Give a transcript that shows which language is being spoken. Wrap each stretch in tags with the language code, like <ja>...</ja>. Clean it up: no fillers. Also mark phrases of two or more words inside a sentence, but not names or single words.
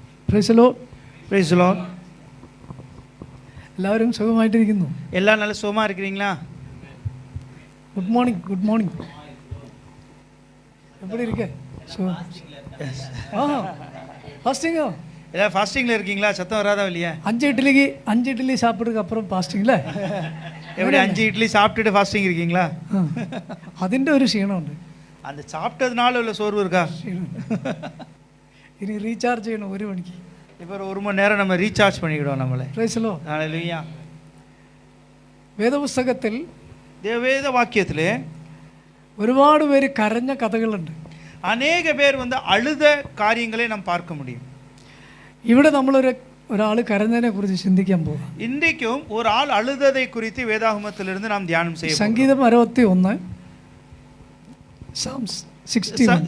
<en>Praise Lo Praise Lord.</en> <ml>എല്ലാവരും സുഖമായിട്ടിരിക്കുന്നു.</ml> <ta>எல்லாம் நல்ல சுகமாக இருக்கிறீங்களா?</ta> <en>Good morning, good morning.</en> <ta>எப்படி இருக்க? ஃபாஸ்டிங்கோ? எல்லாம் ஃபாஸ்டிங்கில் இருக்கீங்களா? சத்தம் வராதா இல்லையா? 5 இட்லி சாப்பிட்றதுக்கு அப்புறம் ஃபாஸ்டிங்கில் எப்படி 5 இட்லி சாப்பிட்டுட்டு ஃபாஸ்டிங் இருக்கீங்களா?</ta> <ml>അതിൻ്റെ ഒരു ക്ഷീണമുണ്ട്.</ml> <ta>அந்த சாப்பிட்டதுனால உள்ள சோர்வு இருக்கா? இனி ரீசார்ஜ் செய்யணும் 1 மணிக்கு. இப்போ ஒரு மணி நேரம் நம்ம ரீசார்ஜ் பண்ணிக்கிடுவோம் நம்மளை.</ta> <en>Praise Lo.</en> <ta>ஹல்லேலூயா.</ta> <ml>വേദപുസ്തകത്തിൽ</ml> <ta>வேத வாக்கியத்தில்</ta> <ml>ഒരുപാട് പേര് കരഞ്ഞ കഥകളുണ്ട്.</ml> <ta>அநேக பேர் அழுத காரியங்களை நாம் பார்க்க முடியும்.</ta> <ml>ഇവിടെ ഒരാൾ കരഞ്ഞതിനെ കുറിച്ച് ചിന്തിക്കാൻ പോകാം.</ml> <ta>இன்றைக்கும் ஒரு ஆள் அழுததை குறித்து வேதாகமத்திலிருந்து நாம் தியானம் செய்ய. சங்கீதம் 61, Psalms 61.</ta>